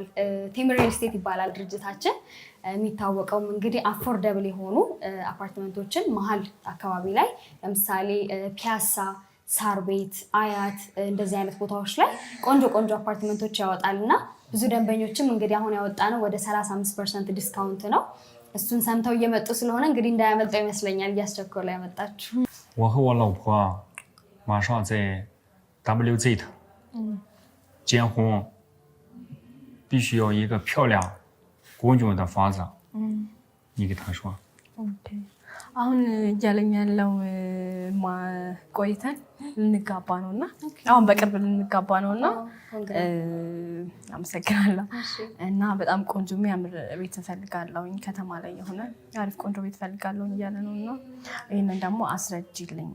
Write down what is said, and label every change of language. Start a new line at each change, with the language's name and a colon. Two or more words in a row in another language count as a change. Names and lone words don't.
Amharic: ቴምር ሪል ስቴት ይባላል ድርጅታችን። የሚታወቀው እንግዲህ አፎርደብል የሆኑ አፓርትመንቶችን መሀል አካባቢ ላይ ለምሳሌ ፒያሳ፣ ሳር ቤት፣ አያት እንደዚህ አይነት ቦታዎች ላይ ቆንጆ ቆንጆ አፓርትመንቶች ያወጣልና ብዙ ደንበኞችም እንግዲህ አሁን ያወጣነው ወደ 35% ዲስካውንት ነው። እሱን ሰምተው እየመጡ ስለሆነ እንግዲህ እንዳያመልጠው ይመስለኛል እያስቸኮለ ያመጣችሁ።
Chinese: 我和我老婆马上在 WZ 结婚，必须要一个漂亮公共的房子。你给他说。
Amharic: አሁን እያለኝ ያለው ቆይተን ልንጋባ ነውና አሁን በቅርብ ልንጋባ ነውና አመሰግናለሁ። እና በጣም ቆንጆ የሚያምር ቤት እፈልጋለሁኝ ከተማ ላይ የሆነ አሪፍ ቆንጆ ቤት እፈልጋለሁኝ እያለ ነውና ይሄንን ደግሞ አስረጅልኝ።